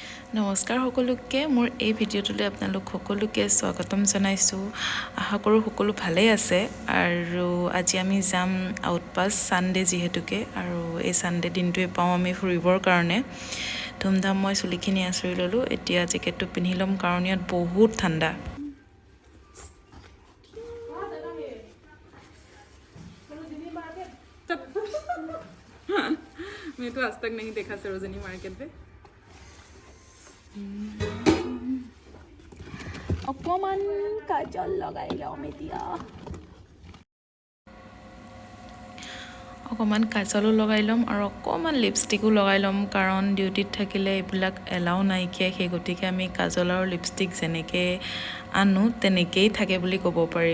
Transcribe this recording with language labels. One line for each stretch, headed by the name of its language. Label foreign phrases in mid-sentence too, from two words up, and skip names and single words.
Assamese: নমস্কাৰ সকলোকে মোৰ এই ভিডিঅ'টোলৈ আপোনালোক সকলোকে স্বাগতম জনাইছোঁ। আশা কৰোঁ সকলো ভালেই আছে আৰু আজি আমি যাম আউটপাছ ছানডে যিহেতুকে আৰু এই ছানডে দিনটোৱে পাওঁ আমি ফুৰিবৰ কাৰণে। ধুমধাম মই চুলিখিনি আঁচুৰি ল'লোঁ, এতিয়া জেকেটটো পিন্ধি ল'ম কাৰণ ইয়াত বহুত ঠাণ্ডা।
Hindi: मैं तो आज तक नहीं देखा सरोजनी मार्केट पे।
Assamese: অকমান কাজল লগাই লওঁ এতিয়া। অকমান কাজলো লগাই ল'ম আৰু অকমান লিপষ্টিকো লগাই ল'ম কাৰণ ডিউটিত থাকিলে এইবিলাক এলাও নাইকিয়া, সেই গতিকে আমি কাজল আৰু লিপষ্টিক যেনেকৈ আনো তেনেকেই থাকে বুলি ক'ব পাৰি।